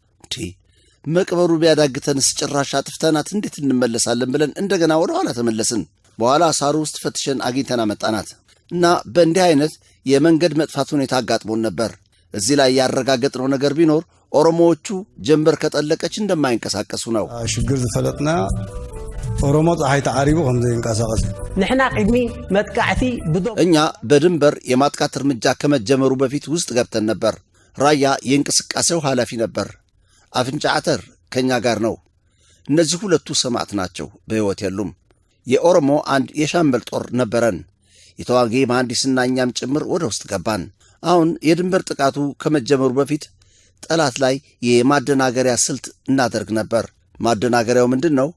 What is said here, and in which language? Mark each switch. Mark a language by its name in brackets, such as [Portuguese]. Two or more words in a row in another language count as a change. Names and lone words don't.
[Amharic] መቅበሩ ቢያዳግተንስ ጭራሽ አጥፍተናት እንዴት እንመለሳለን ብለን እንደገና ወደ ኋላ ተመለስን። በኋላ ሳሩ ውስጥ ፈትሸን አግኝተን አመጣናት እና በእንዲህ አይነት የመንገድ መጥፋት ሁኔታ አጋጥሞን ነበር። እዚህ ላይ ያረጋገጥነው ነገር ቢኖር ኦሮሞዎቹ ጀንበር ከጠለቀች እንደማይንቀሳቀሱ ነው። [Tigrinya] ሽግር ዝፈለጥና ኦሮሞ ፀሐይ ተዓሪቡ ከምዘ ይንቀሳቀስ ንሕና ቅድሚ መጥቃዕቲ [Amharic] እኛ በድንበር የማጥቃት እርምጃ ከመጀመሩ በፊት ውስጥ ገብተን ነበር። ራያ የእንቅስቃሴው ኃላፊ ነበር። አፍንጫ አተር ከኛ ጋር ነው። እነዚህ ሁለቱ ሰማዕት ናቸው፣ በሕይወት የሉም። የኦሮሞ አንድ የሻምበል ጦር ነበረን። የተዋጊ መሐንዲስና እኛም ጭምር ወደ ውስጥ ገባን። አሁን የድንበር ጥቃቱ ከመጀመሩ በፊት ጠላት ላይ የማደናገሪያ ስልት እናደርግ ነበር። ማደናገሪያው ምንድን ነው?